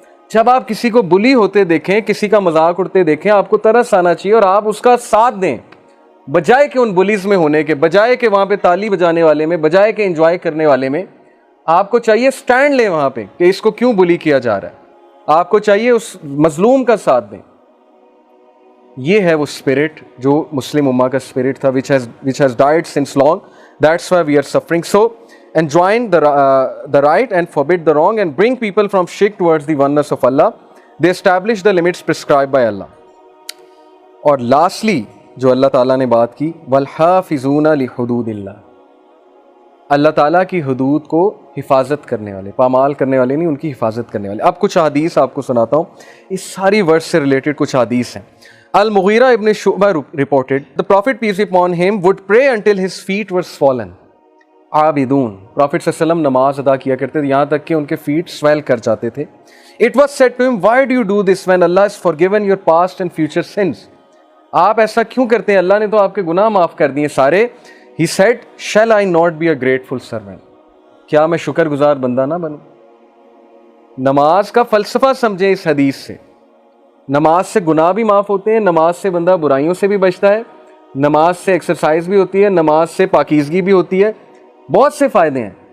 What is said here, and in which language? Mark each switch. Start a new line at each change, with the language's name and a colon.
Urdu: جب آپ کسی کو بلی ہوتے دیکھیں, کسی کا مذاق اڑتے دیکھیں, آپ کو ترس آنا چاہیے اور آپ اس کا ساتھ دیں, بجائے کہ ان بلیز میں ہونے کے, بجائے کہ وہاں پہ تالی بجانے والے میں, بجائے کہ انجوائے کرنے والے میں. آپ کو چاہیے سٹینڈ لیں وہاں پہ کہ اس کو کیوں بلی کیا جا رہا ہے. آپ کو چاہیے اس مظلوم کا ساتھ دیں. یہ ہے وہ اسپرٹ جو مسلم امہ کا اسپرٹ تھا,
English: which has died since long. That's why we are suffering. So enjoin the right and forbid the wrong and bring people from shirk towards the oneness of Allah. They establish the limits prescribed by Allah.
Urdu: اور lastly جو اللہ تعالیٰ نے بات کی,
Arabic: وَالْحَافِظُونَ لِحُدُودِ اللَّهِ,
Urdu: اللہ تعالیٰ کی حدود کو حفاظت کرنے والے, پامال کرنے والے نہیں, ان کی حفاظت کرنے والے. اب کچھ حدیث آپ کو سناتا ہوں, اس ساری ورس سے ریلیٹڈ کچھ حدیث ہیں.
English: Al-Mughira ibn Shu'bah reported, the Prophet peace be upon him would pray until his feet were swollen.
Urdu: عابدون, Prophet صلی اللہ علیہ وسلم نماز ادا کیا کرتے تھے یہاں تک کہ ان کے فیٹ سویل کر جاتے تھے.
English: It was said to him, why do you do this when Allah has forgiven your past and future sins?
Urdu: آپ ایسا کیوں کرتے ہیں, اللہ نے تو آپ کے گناہ معاف کر دیے سارے.
English: He said, shall I not be a grateful servant?
Urdu: کیا میں شکر گزار بندہ نہ بنوں؟ نماز کا فلسفہ سمجھیں اس حدیث سے. نماز سے گناہ بھی معاف ہوتے ہیں, نماز سے بندہ برائیوں سے بھی بچتا ہے, نماز سے ایکسرسائز بھی ہوتی ہے, نماز سے پاکیزگی بھی ہوتی ہے, بہت سے فائدے ہیں.